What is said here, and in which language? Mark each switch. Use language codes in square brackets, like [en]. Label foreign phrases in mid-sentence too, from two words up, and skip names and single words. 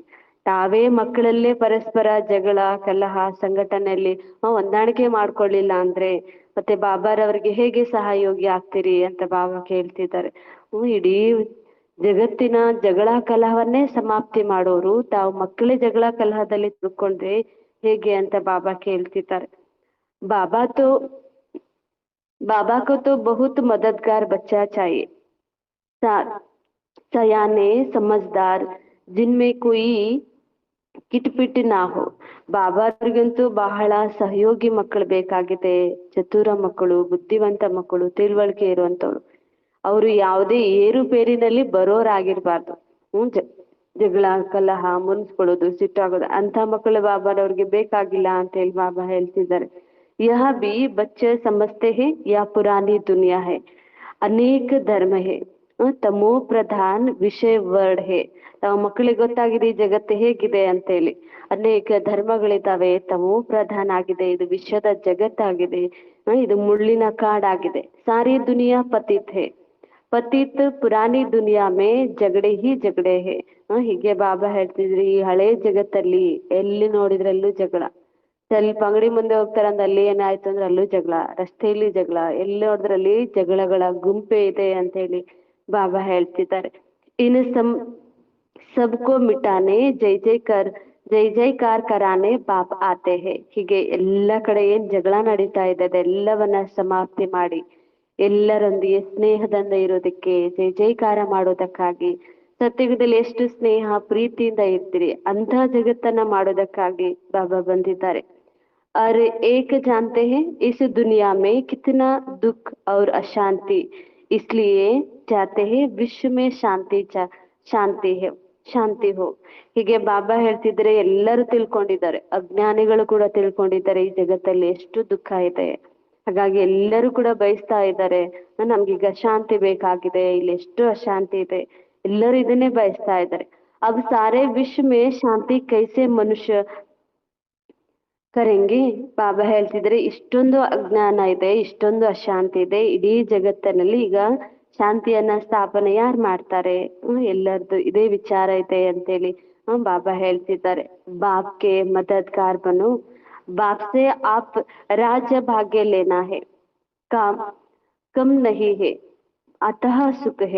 [kn] ತಾವೇ ಮಕ್ಕಳಲ್ಲೇ ಪರಸ್ಪರ ಜಗಳ ಕಲಹ ಸಂಘಟನೆಯಲ್ಲಿ ಹೊಂದಾಣಿಕೆ ಮಾಡ್ಕೊಳ್ಳಿಲ್ಲ ಅಂದ್ರೆ ಮತ್ತೆ ಬಾಬಾರವರಿಗೆ ಹೇಗೆ ಸಹಯೋಗಿ ಆಗ್ತೀರಿ ಅಂತ ಬಾಬಾ ಕೇಳ್ತಿದ್ದಾರೆ. ಇಡೀ ಜಗತ್ತಿನ ಜಗಳ ಕಲಹವನ್ನೇ ಸಮಾಪ್ತಿ ಮಾಡೋರು ತಾವು ಮಕ್ಕಳೇ ಜಗಳ ಕಲಹದಲ್ಲಿ ತಿಳ್ಕೊಂಡ್ರೆ ಹೇಗೆ ಅಂತ ಬಾಬಾ ಕೇಳ್ತಿದ್ದಾರೆ. [hi] बाबा तो बाबा को तो बहुत मददगार बच्चा चाहिए, सयाने समझदार, जिनमें कोई किटपिट ना हो. [kn] ಬಾಬಾರಿಗಂತೂ ಬಹಳ ಸಹಯೋಗಿ ಮಕ್ಕಳು ಬೇಕಾಗಿದೆ, ಚತುರ ಮಕ್ಕಳು, ಬುದ್ಧಿವಂತ ಮಕ್ಕಳು, ತಿಳುವಳಿಕೆ ಇರುವಂತವ್ರು. ಅವರು ಯಾವುದೇ ಏರುಪೇರಿನಲ್ಲಿ ಬರೋರಾಗಿರ್ಬಾರ್ದು. ಜಗಳ ಕಲಹ ಮುನ್ಸ್ಕೊಳ್ಳೋದು ಸಿಟ್ಟಾಗೋದು ಅಂತ ಮಕ್ಕಳು ಬಾಬಾರವ್ರಿಗೆ ಬೇಕಾಗಿಲ್ಲ ಅಂತ ಹೇಳಿ ಬಾಬಾ ಹೇಳ್ತಿದ್ದಾರೆ. [hi] यह भी बच्चे समझते हैं यह पुरानी दुनिया है, अनेक धर्म है, तमो प्रधान विषय वर्ड है. [kn] ನಾವು ಮಕ್ಕಳಿಗೆ ಗೊತ್ತಾಗಿದೆ ಈ ಜಗತ್ತು ಹೇಗಿದೆ ಅಂತ ಹೇಳಿ. ಅನೇಕ ಧರ್ಮಗಳಿದ್ದಾವೆ, ತಮೋ ಪ್ರಧಾನ ಆಗಿದೆ, ಇದು ವಿಶ್ವದ ಜಗತ್ತಾಗಿದೆ, ಇದು ಮುಳ್ಳಿನ ಕಾಡಾಗಿದೆ. [hi] सारी दुनिया पतित है, पतित पुरानी दुनिया में झगड़े ही झगड़े हैं. [kn] ಹೀಗೆ ಬಾಬಾ ಹೇಳ್ತಿದ್ರಿ, ಈ ಹಳೆ ಜಗತ್ತಲ್ಲಿ ಎಲ್ಲಿ ನೋಡಿದ್ರಲ್ಲೂ ಜಗಳ. ಸ್ವಲ್ಪ ಅಂಗಡಿ ಮುಂದೆ ಹೋಗ್ತಾರಂದ್ರೆ ಅಲ್ಲಿ ಏನಾಯ್ತು ಅಂದ್ರೆ ಅಲ್ಲೂ ಜಗಳ, ರಸ್ತೆಯಲ್ಲಿ ಜಗಳ, ಎಲ್ಲಿ ನೋಡಿದ್ರಲ್ಲಿ ಜಗಳಗಳ ಗುಂಪೆ ಇದೆ ಅಂತ ಹೇಳಿ ಬಾಬಾ ಹೇಳ್ತಿದ್ದಾರೆ. [hi] ಇನ್ನು सबको मिटाने जय जयकार कराने बाप आते हैं. [kn] ಹೀಗೆ ಎಲ್ಲ ಕಡೆ ಏನ್ ಜಗಳ ನಡೀತಾ ಇದೆ ಅದೆಲ್ಲವನ್ನ ಸಮಾಪ್ತಿ ಮಾಡಿ ಎಲ್ಲರೊಂದಿಗೆ ಸ್ನೇಹದಿಂದ ಇರೋದಕ್ಕೆ, ಜೈ ಜೈಕಾರ ಮಾಡೋದಕ್ಕಾಗಿ, ಸತ್ಯಯುಗದಲ್ಲಿ ಎಷ್ಟು ಸ್ನೇಹ ಪ್ರೀತಿಯಿಂದ ಇರ್ತೀರಿ ಅಂತ ಜಗತ್ತನ್ನ ಮಾಡೋದಕ್ಕಾಗಿ ಬಾಬಾ ಬಂದಿದ್ದಾರೆ. [hi] और एक जानते हैं इस दुनिया में कितना दुख और अशांति, इसलिए चाहते हैं विश्व में शांति हो. [kn] ಹೀಗೆ ಬಾಬಾ ಹೇಳ್ತಿದ್ರೆ ಎಲ್ಲರೂ ತಿಳ್ಕೊಂಡಿದ್ದಾರೆ, ಅಜ್ಞಾನಿಗಳು ಕೂಡ ತಿಳ್ಕೊಂಡಿದ್ದಾರೆ ಈ ಜಗತ್ತಲ್ಲಿ ಎಷ್ಟು ದುಃಖ ಇದೆ. ಹಾಗಾಗಿ ಎಲ್ಲರೂ ಕೂಡ ಬಯಸ್ತಾ ಇದ್ದಾರೆ, ನಮ್ಗೀಗ ಶಾಂತಿ ಬೇಕಾಗಿದೆ, ಇಲ್ಲಿ ಎಷ್ಟು ಅಶಾಂತಿ ಇದೆ, ಎಲ್ಲರೂ ಇದನ್ನೇ ಬಯಸ್ತಾ ಇದ್ದಾರೆ. [hi] अब सारे विश्व में शांति कैसे मनुष्य ಕರೆಂಗೆ. [kn] ಬಾಬಾ ಹೇಳ್ತಿದ್ರೆ ಇಷ್ಟೊಂದು ಅಜ್ಞಾನ ಇದೆ, ಇಷ್ಟೊಂದು ಅಶಾಂತಿ ಇದೆ, ಇಡೀ ಜಗತ್ತಿನಲ್ಲಿ ಈಗ ಶಾಂತಿಯನ್ನ ಸ್ಥಾಪನೆ ಯಾರು ಮಾಡ್ತಾರೆ? ಎಲ್ಲರದು ಇದೇ ವಿಚಾರ ಇದೆ ಅಂತೇಳಿ ಬಾಬಾ ಹೇಳ್ತಿದ್ದಾರೆ. [hi] बापगे मददगार बनो, बाप से आप राज्य भाग्य लेना है, काम कम नहीं है, अतः सुख है.